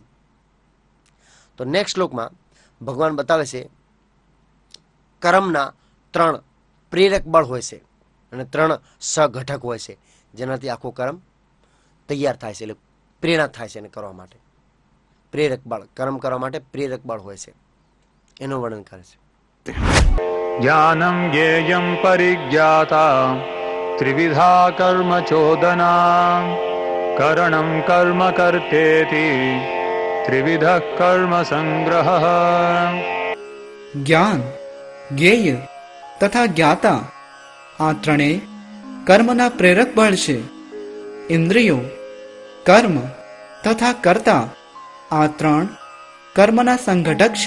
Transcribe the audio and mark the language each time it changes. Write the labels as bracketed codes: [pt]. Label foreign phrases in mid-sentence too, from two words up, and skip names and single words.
[gu] તો નેક્સ્ટ શ્લોકમાં ભગવાન બતાવે છે કર્મના 3 પ્રેરક બળ હોય છે અને 3 સઘટક હોય છે, જેનાથી આખો કર્મ તૈયાર થાય છે, એટલે પ્રેરણા થાય છે એને કરવા માટે. પ્રેરક બળ, કર્મ કરવા માટે પ્રેરક બળ હોય છે, એનું વર્ણન કરે છે. [sa] ज्ञानं ज्ञेयं परिज्ञाता त्रिविधा कर्म चोदना करणं कर्म कर्तेति त्रिविधः कर्म संग्रह. [gu] જ્ઞાન, જ્ઞેય તથા જ્ઞાતા, આ ત્રણેય કર્મના પ્રેરક બળ છે. ઇન્દ્રિયો, કર્મ તથા કર્તા, આ 3 કર્મના સંઘટક છે.